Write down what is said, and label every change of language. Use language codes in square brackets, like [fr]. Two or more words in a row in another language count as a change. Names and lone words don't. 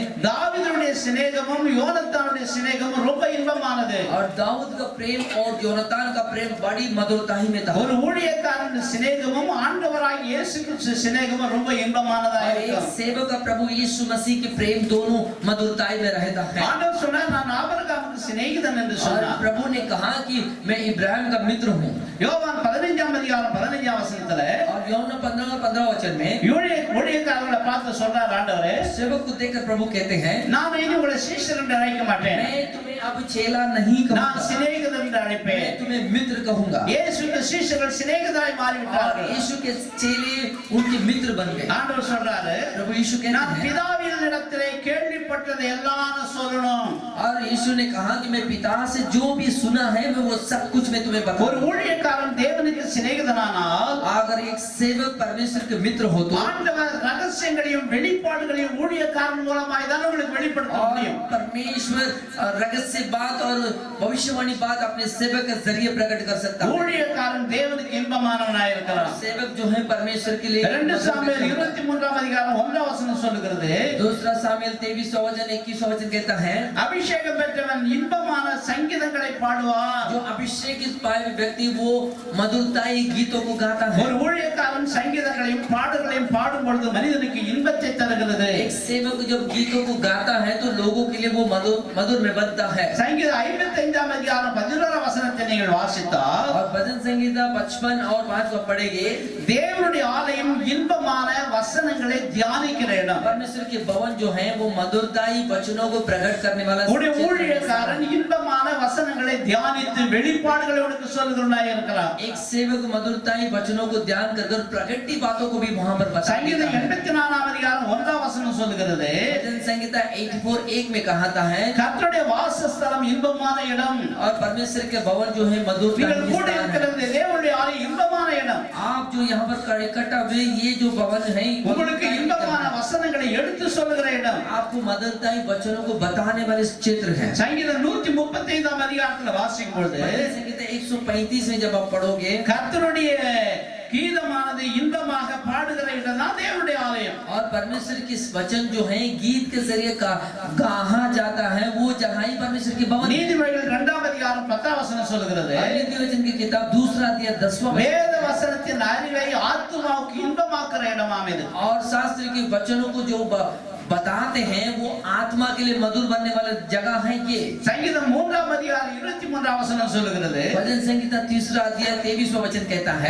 [ta] தாவீதுடைய சிநேகமும் யோனத்தானுடைய சிநேகமும் ரொம்ப இன்பமானது. [hi] और दाऊद का प्रेम और योनातान का प्रेम बड़ी मधुरताई में था। [ta] ஒரு ஊழியக்காரன் சிநேகமும் ஆண்டவராகிய இயேசு கிறிஸ்து சிநேகமும் ரொம்ப இன்பமானதா [hi] और एक [ta] இருக்கும். [hi] सेवक का प्रभु यीशु मसीह के प्रेम दोनों मधुरताई में रहता है। [ta] ஆண்டவர் சொன்னார் நான் ஆபிரகாமுக்கு சிநேகிதன் என்று [hi] और [ta] சொன்னார். [hi] प्रभु ने कहा कि मैं इब्राहिम का मित्र हूँ। [ta] யோவான் 15ஆம் அதிகாரம் 15ஆம் வசனத்திலே [hi] और யோना 15 वचन में [ta] ஊழியக்காரர்களை பார்த்து சொல்றார் ஆண்டவரே [hi] सेवक को देखकर प्रभु कहते हैं [ta] நான் இனி உங்களை சீஷர் என்று அழைக்க மாட்டேன். [hi] मैं तुम्हें अब चेला नहीं [ta] நான் [hi] कहूंगा, [ta] சிநேகிதன் என்று அழைப்பேன். [hi] मैं तुम्हें मित्र कहूंगा। [ta] இயேசுவின் சீஷர்கள் சிநேகிதராய் [hi] और [ta] மாறிவிட்டார்கள். [hi] यीशु के चेले उनके मित्र बन गए। [ta] ஆண்டவர் சொல்றாரு [hi] प्रभु यीशु [ta] நான் [hi] कहते हैं [ta] பிதாவின் இடத்திலே கேள்விப்பட்டதை எல்லாம் சொல்லணும். [hi] और यीशु ने कहा कि मैं पिता से जो भी सुना है मैं वो सब कुछ मैं तुम्हें [ta] ஒரு [hi] बताऊंगा। [ta] ஊழியக்காரன் தேவனுக்கு சிநேகிதனானால் [hi] अगर एक सेवक परमेश्वर के मित्र हो तो [ta] ஆண்டவர் ரகசியங்களையும் வெளிப்பாடுகளையும் ஊழியக்காரன் மூலமாய் தான் உங்களுக்கு வெளிப்படுத்த [hi] और [ta] முடியும். [hi] परमेश्वर रहस्य से बात और भविष्यवाणी बात अपने सेवक के जरिए प्रकट कर सकता है। [ta] ஊழியக்காரன் தேவனுக்கு இன்பமானவனாய் இருக்கிறான். [hi] सेवक जो है परमेश्वर के लिए [ta] 2 சாமுவேல் 23ஆம் அதிகாரம் 1ஆம் வசனம் சொல்லுகிறது, [hi] दूसरा सामुएल 23वां वचन 21वां वचन कहता है, [ta] அபிஷேகம் பெற்றவன் இன்பமான சங்கீதங்களை பாடுவான். [hi] जो अभिषेकित पाए हुए व्यक्ति वो मधुरताई गीतों को गाता है। [ta] ஒரு ஊழியக்காரன் சங்கீதங்களையும் பாடல்களையும் பாடும் பொழுது மனிதனுக்கு இன்பத்தை தருகிறது. [hi] एक सेवक जब गीतों को गाता है तो लोगों के लिए वो मधुर में बनता है। [ta] சங்கீதம் 55ஆம் அதிகாரம் 11ஆம் வசனத்தை நீங்கள் வாசித்தால், [hi] और भजन संगीता 55 और 5 को पढ़ेंगे, [ta] தேவனுடைய ஆலயம் இன்பமான வசனங்களை தியானிக்கிற இடம். [hi] परमेश्वर के भवन जो है वो मधुरताई वचनों को प्रकट करने वाला [ta] உடைய [hi] क्षेत्र है। [ta] ஊழியக்காரன் இன்பமான வசனங்களை தியானித்து வெளிப்பாடுகளை உனக்கு சொல்லுகிறவனாய் இருக்கிறான். [hi] एक सेवक मधुरताई वचनों को ध्यान कर प्रकटी बातों को भी वहां पर बताता [ta] சங்கீதம் [hi] है। [ta] 84ஆம் அதிகாரம் 1ஆம் வசனம் சொல்லுகிறது, [hi] भजन संगीता 84:1 में कहा है, [ta] கர்த்தருடைய வாசஸ்தலம் இன்பமான இடம். [hi] और परमेश्वर के भवन जो है मधुरताई [ta] நீங்கள் கூட [hi] स्थान है। [ta] இருக்கிறது தேவனுடைய ஆலயம் இன்பமான இடம். [hi] आप जो यहाँ पर इकट्ठा हुए ये जो भवन है [ta] உங்களுக்கு இன்பமான வசனங்களை எடுத்து சொல்லுகிற இடம். [hi] आपको मधुरताई वचनों को बताने वाले क्षेत्र है। [ta] சங்கீதம் 135ஆம் அதிகாரத்துல வாசிக்கும் பொழுது, [hi] भजन संगीता 135 में जब आप पढ़ोगे, [ta] கர்த்தருடைய கீதமானது இன்பமாக பாடுகிற இடம் தான் தேவனுடைய ஆலயம். [hi] और परमेश्वर की वचन जो है गीत के जरिए कहा जाता है वो जगह ही परमेश्वर की भवन है। [ta] நீதிமொழிகள் 2ஆம் அதிகாரம் 10ஆம் வசனம் சொல்லுகிறது, [hi] नीति वचन की किताब 2 अध्याय 10वां [ta] வேத வசனத்தின் அறிவை ஆத்துமாவுக்கு இன்பமாக்குற இடமாம் இது. [hi] और शास्त्र के वचनों को जो बताते हैं वो आत्मा के लिए मधुर बनने वाला जगह है ये। [ta] சங்கீதம் 3ஆம் அதிகாரம் 23ஆம் வசனம் சொல்லுகிறது, [hi] भजन संगीता 3 अध्याय 23वां वचन कहता है,